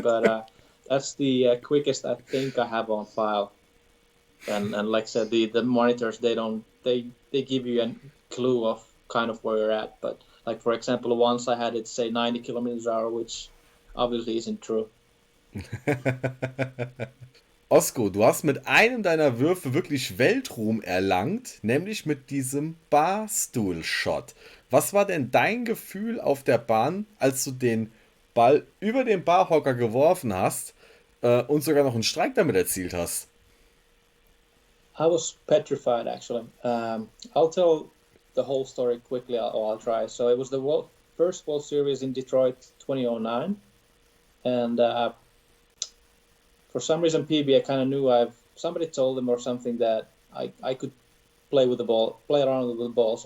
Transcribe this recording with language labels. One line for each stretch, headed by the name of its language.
English: But that's the quickest I think I have on file. And like I said, the monitors, they give you a clue of kind of where you're at. But like, for example, once I had it say 90 kilometers an hour, which obviously isn't true.
German: Osko, du hast mit einem deiner Würfe wirklich Weltruhm erlangt, nämlich mit diesem Barstool-Shot. Was war denn dein Gefühl auf der Bahn, als du den Ball über den Barhocker geworfen hast und sogar noch einen Streik damit erzielt hast?
English: I was petrified, actually. I'll tell the whole story quickly, I'll try. So it was the first World Series in Detroit 2009, and for some reason PBA kind of knew somebody told them or something that I could play around with the ball.